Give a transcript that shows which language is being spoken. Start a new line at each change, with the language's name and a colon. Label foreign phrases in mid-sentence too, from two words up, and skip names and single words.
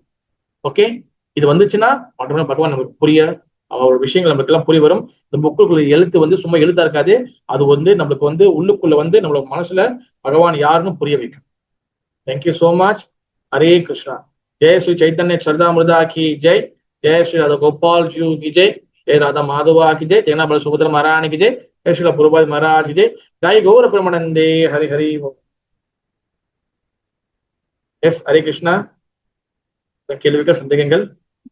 Tamil: ஓகே, இது வந்துச்சுன்னா மட்டுமே பகவான் நமக்கு புரிய அவரோட விஷயங்கள் நம்மளுக்கு எல்லாம் புரிய வரும். இந்த புக்குக்குள்ள எழுத்து வந்து சும்மா எழுத்தா இருக்காது, அது வந்து நம்மளுக்கு வந்து உள்ளுக்குள்ள வந்து நம்மளோட மனசுல பகவான் யாருன்னு புரிய வைக்கும்.
English: thank you so much.
Hindi: ஹரே கிருஷ்ணா. जय श्री चैतन्य चरितामृत की जय. जय श्री राधा गोपाल जी की जय. जय राधा माधवा की जय. जय बल सुभद्रा महारानी की जय. जय श्री प्रभुपाद महाराज की जय. जय गौर प्रेमानंदे. हरि हरि.
Tamil: எஸ், ஹரே கிருஷ்ணா. கேள்விகள் சந்தேகங்கள்?